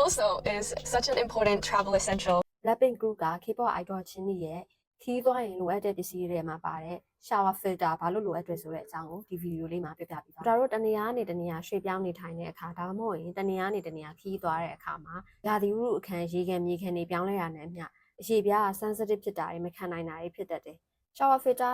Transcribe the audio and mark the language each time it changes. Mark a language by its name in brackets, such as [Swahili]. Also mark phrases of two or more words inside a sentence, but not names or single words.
[English] also is such an important travel essential. [Burmese] Blackpink group က K-pop idol ချင်းတွေရဲ့ခီးသွားရင်လိုအပ်တဲ့ပစ္စည်းတွေမှာပါတဲ့ [English] shower filter [Burmese] ဘာလို့လိုအပ်တယ်ဆိုတဲ့အကြောင်းကိုဒီဗီဒီယိုလေးမှာပြပြပေးပါတို့တနေရာနေတနေရာရွှေ့ပြောင်းနေထိုင်တဲ့အခါဒါမှမဟုတ်ရင်တနေရာနေတနေရာခီးသွားတဲ့အခါမှာရာသီဥတုအခန်းရေကန်မြေကန်တွေပြောင်းလဲရတဲ့အမျှအရေပြားက sensitive ဖြစ်တာတွေမခံနိုင်တာတွေဖြစ်တတ်တယ် [English] shower filter